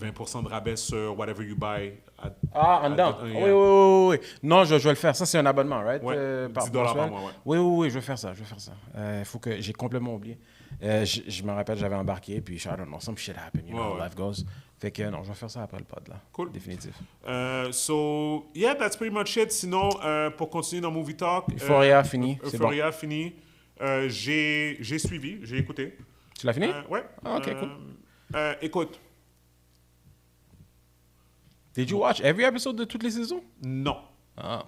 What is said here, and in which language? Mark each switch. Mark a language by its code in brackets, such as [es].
[fr] 20% de rabais sur [en] whatever you buy. [fr] En dedans. Oui. Non, je vais le faire. Ça, c'est un abonnement, right? Ouais, $10 par mois, ouais. Oui, je vais faire ça. Faut que j'ai complètement oublié. Je me rappelle, j'avais embarqué, puis [en] I don't know, some shit happened, you know how life goes. [fr] Fait que non, je vais faire ça après le pod, là. Cool. Définitif. [en] So, yeah, that's pretty much it. [fr] Sinon, pour continuer dans Movie Talk... Euphoria, fini. Euphoria, fini. J'ai suivi, j'ai écouté. Tu l'as fini? Ouais. Ah, OK, cool. Écoute. [en] Did you watch every episode [fr] de toutes les saisons? Non. Ah.